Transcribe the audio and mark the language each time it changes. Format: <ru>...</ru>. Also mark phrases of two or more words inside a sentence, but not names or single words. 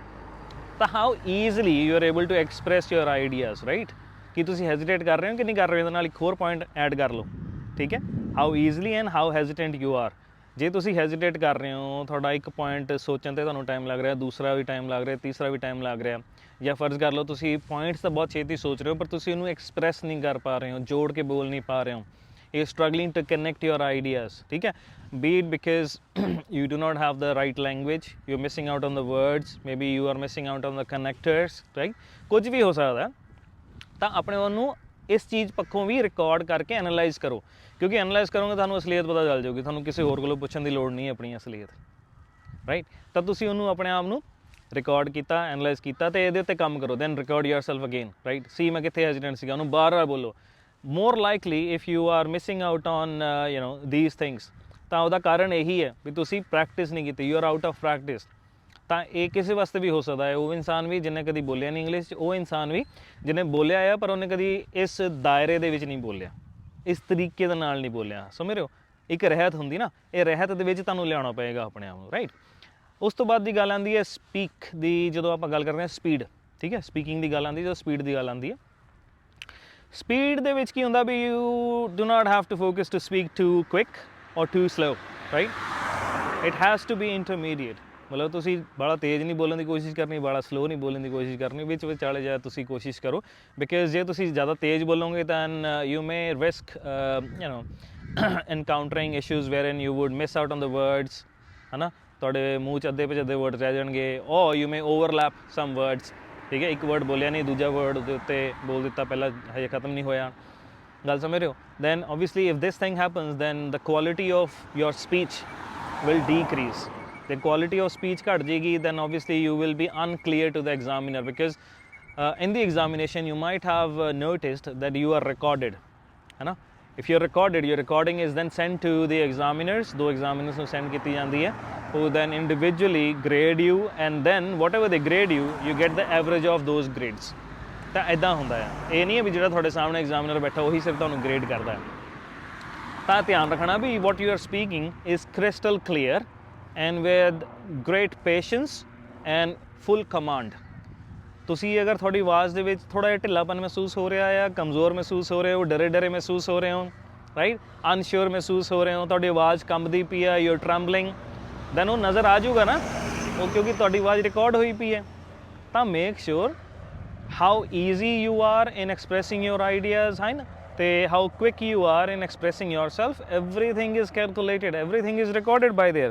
<pa>ਤਾਂ</pa> <en>how easily you are able to express your ideas, right,</en> <pa>ਕਿ ਤੁਸੀਂ ਹੈਜ਼ੀਟੇਟ ਕਰ ਰਹੇ ਹੋ ਕਿ ਨਹੀਂ ਕਰ ਰਹੇ ਹੋ, ਇਹਦੇ ਨਾਲ ਇੱਕ ਹੋਰ ਪੁਆਇੰਟ ਐਡ ਕਰ ਲਓ, ਠੀਕ ਹੈ।</pa> <en>how easily and how hesitant you are.</en> <pa>ਜੇ ਤੁਸੀਂ ਹੈਜ਼ੀਟੇਟ ਕਰ ਰਹੇ ਹੋ, ਤੁਹਾਡਾ ਇੱਕ ਪੁਆਇੰਟ ਸੋਚਣ 'ਤੇ ਤੁਹਾਨੂੰ ਟਾਈਮ ਲੱਗ ਰਿਹਾ, ਦੂਸਰਾ ਵੀ ਟਾਈਮ ਲੱਗ ਰਿਹਾ, ਤੀਸਰਾ ਵੀ ਟਾਈਮ ਲੱਗ ਰਿਹਾ, ਜਾਂ ਫਰਜ਼ ਕਰ ਲਓ ਤੁਸੀਂ ਪੁਆਇੰਟਸ ਤਾਂ ਬਹੁਤ ਛੇਤੀ ਸੋਚ ਰਹੇ ਹੋ ਪਰ ਤੁਸੀਂ ਉਹਨੂੰ ਐਕਸਪ੍ਰੈਸ ਨਹੀਂ ਕਰ ਪਾ ਰਹੇ ਹੋ, ਜੋੜ ਕੇ ਬੋਲ ਨਹੀਂ ਪਾ ਰਹੇ ਹੋ,</pa> <en>you are struggling to connect your ideas,</en> <pa>ਠੀਕ ਹੈ,</pa> <en>be it because you do not have the right language, you're missing out on the words, maybe you are missing out on the connectors, right,</en> <pa>ਕੁਝ ਵੀ ਹੋ ਸਕਦਾ। ਤਾਂ ਆਪਣੇ ਉਹਨੂੰ ਇਸ ਚੀਜ਼ ਪੱਖੋਂ ਵੀ ਰਿਕਾਰਡ ਕਰਕੇ ਐਨਾਲਾਈਜ਼ ਕਰੋ, ਕਿਉਂਕਿ ਐਨਾਲਾਈਜ਼ ਕਰੋਗੇ ਤੁਹਾਨੂੰ ਅਸਲੀਅਤ ਪਤਾ ਚੱਲ ਜਾਊਗੀ, ਤੁਹਾਨੂੰ ਕਿਸੇ ਹੋਰ ਕੋਲੋਂ ਪੁੱਛਣ ਦੀ ਲੋੜ ਨਹੀਂ ਆਪਣੀ ਅਸਲੀਅਤ, ਰਾਈਟ। ਤਾਂ ਤੁਸੀਂ ਉਹਨੂੰ ਆਪਣੇ ਆਪ ਨੂੰ ਰਿਕਾਰਡ ਕੀਤਾ, ਐਨਾਲਾਈਜ਼ ਕੀਤਾ ਤੇ ਇਹਦੇ ਉੱਤੇ ਕੰਮ ਕਰੋ,</pa> <en>then record yourself again, right.</en> <pa>ਸੀ ਮੈਂ ਕਿੱਥੇ ਹੈਜ਼ੀਟੈਂਟ ਸੀਗਾ ਉਹਨੂੰ ਬਾਰ-ਬਾਰ ਬੋਲੋ।</pa> <en>more likely if you are missing out on these things</en> <pa>ਤਾਂ ਉਹਦਾ ਕਾਰਨ ਇਹੀ ਹੈ ਵੀ ਤੁਸੀਂ ਪ੍ਰੈਕਟਿਸ ਨਹੀਂ ਕੀਤੀ,</pa> <en>you are out of practice।</en> <pa>ਤਾਂ ਇਹ ਕਿਸੇ ਵਾਸਤੇ ਵੀ ਹੋ ਸਕਦਾ ਹੈ, ਉਹ ਇਨਸਾਨ ਵੀ ਜਿਹਨੇ ਕਦੀ ਬੋਲਿਆ ਨਹੀਂ ਇੰਗਲਿਸ਼, ਉਹ ਇਨਸਾਨ ਵੀ ਜਿਹਨੇ ਬੋਲਿਆ ਆ ਪਰ ਉਹਨੇ ਕਦੀ ਇਸ ਦਾਇਰੇ ਦੇ ਵਿੱਚ ਨਹੀਂ ਬੋਲਿਆ, ਇਸ ਤਰੀਕੇ ਦੇ ਨਾਲ ਨਹੀਂ ਬੋਲਿਆ, ਸਮਝ ਰਹੇ ਹੋ। ਇੱਕ ਰਹਿਤ ਹੁੰਦੀ ਨਾ, ਇਹ ਰਹਿਤ ਦੇ ਵਿੱਚ ਤੁਹਾਨੂੰ ਲਿਆਉਣਾ ਪਏਗਾ ਆਪਣੇ ਆਪ ਨੂੰ, ਰਾਈਟ। ਉਸ ਤੋਂ ਬਾਅਦ ਦੀ ਗੱਲ ਆਉਂਦੀ ਹੈ ਸਪੀਕ ਦੀ, ਜਦੋਂ ਆਪਾਂ ਗੱਲ ਕਰਦੇ ਹਾਂ ਸਪੀਡ, ਠੀਕ ਹੈ, ਸਪੀਕਿੰਗ ਦੀ ਗੱਲ ਆਉਂਦੀ, ਜਦੋਂ ਸਪੀਡ ਦੀ ਗੱਲ ਆਉਂਦੀ ਹੈ, ਸਪੀਡ ਦੇ ਵਿੱਚ ਕੀ ਹੁੰਦਾ ਵੀ</pa> <en>you do not have to focus to speak too quick or too slow, right. it has to be intermediate,</en> <pa>ਮਤਲਬ ਤੁਸੀਂ ਬੜਾ ਤੇਜ਼ ਨਹੀਂ ਬੋਲਣ ਦੀ ਕੋਸ਼ਿਸ਼ ਕਰਨੀ, ਬੜਾ ਸਲੋ ਨਹੀਂ ਬੋਲਣ ਦੀ ਕੋਸ਼ਿਸ਼ ਕਰਨੀ, ਵਿੱਚ ਵਿਚਾਲੇ ਜਿਹਾ ਤੁਸੀਂ ਕੋਸ਼ਿਸ਼ ਕਰੋ, ਬਿਕਾਜ਼ ਜੇ ਤੁਸੀਂ ਜ਼ਿਆਦਾ ਤੇਜ਼ ਬੋਲੋਗੇ</pa> <en>then you may risk encountering issues wherein you would miss out on the words,</en> <pa>ਹੈ ਨਾ, ਤੁਹਾਡੇ ਮੂੰਹ 'ਚ ਅੱਧੇ ਪਚੱਧੇ ਵਰਡ ਰਹਿ ਜਾਣਗੇ,</pa> <en>or you may overlap some words,</en> <pa>ਠੀਕ ਹੈ, ਇੱਕ ਵਰਡ ਬੋਲਿਆ ਨਹੀਂ ਦੂਜਾ ਵਰਡ ਉਹਦੇ ਉੱਤੇ ਬੋਲ ਦਿੱਤਾ, ਪਹਿਲਾਂ ਹਜੇ ਖਤਮ ਨਹੀਂ ਹੋਇਆ, ਗੱਲ ਸਮਝ ਰਹੇ ਹੋ।</pa> <en>then obviously if this thing happens then the quality of your speech will decrease, ਤੇ quality of speech</en> <pa>ਘੱਟ ਜਾਏਗੀ,</pa> <en>then obviously you will be unclear to the examiner, because in the examination you might have noticed that you are recorded,</en> <pa>ਹੈ ਨਾ।</pa> <en>if you're recorded, your recording is then sent to the examiners,</en> <pa>ਦੋ examiners ਨੂੰ send ਕੀਤੀ ਜਾਂਦੀ ਹੈ,</pa> <en>who then individually grade you, and then whatever they grade you, you get the average of those grades।</en> <pa>ਤਾਂ ਇੱਦਾਂ ਹੁੰਦਾ ਹੈ, ਇਹ ਨਹੀਂ ਹੈ ਵੀ ਜਿਹੜਾ ਤੁਹਾਡੇ ਸਾਹਮਣੇ ਐਗਜ਼ਾਮੀਨਰ ਬੈਠਾ ਉਹੀ ਸਿਰਫ ਤੁਹਾਨੂੰ ਗ੍ਰੇਡ ਕਰਦਾ ਹੈ। ਤਾਂ ਧਿਆਨ ਰੱਖਣਾ ਵੀ</pa> <en>what you are speaking is crystal clear and with great patience and full command।</en> <pa>ਤੁਸੀਂ ਅਗਰ ਤੁਹਾਡੀ ਆਵਾਜ਼ ਦੇ ਵਿੱਚ ਥੋੜ੍ਹਾ ਜਿਹਾ ਢਿੱਲਾਪਨ ਮਹਿਸੂਸ ਹੋ ਰਿਹਾ ਆ, ਕਮਜ਼ੋਰ ਮਹਿਸੂਸ ਹੋ ਰਹੇ ਹੋ, ਡਰੇ ਮਹਿਸੂਸ ਹੋ ਰਹੇ ਹੋ, ਰਾਈਟ, ਅਨਸ਼ਿਓਰ ਮਹਿਸੂਸ ਹੋ ਰਹੇ ਹੋ, ਤੁਹਾਡੀ ਆਵਾਜ਼ ਕੰਬਦੀ ਪਈ ਆ,</pa> <en>you are trembling,</en> <pa>ਦੈਨ ਉਹ ਨਜ਼ਰ ਆ ਜਾਊਗਾ ਨਾ, ਉਹ ਕਿਉਂਕਿ ਤੁਹਾਡੀ ਆਵਾਜ਼ ਰਿਕਾਰਡ ਹੋਈ ਪਈ ਹੈ।</pa> <en>ਤਾਂ make sure how easy you are in expressing your ideas,</en> <pa>ਹੈ ਨਾ, ਅਤੇ</pa> <en>how quick you are in expressing yourself, everything is calculated, everything is recorded by there.</en>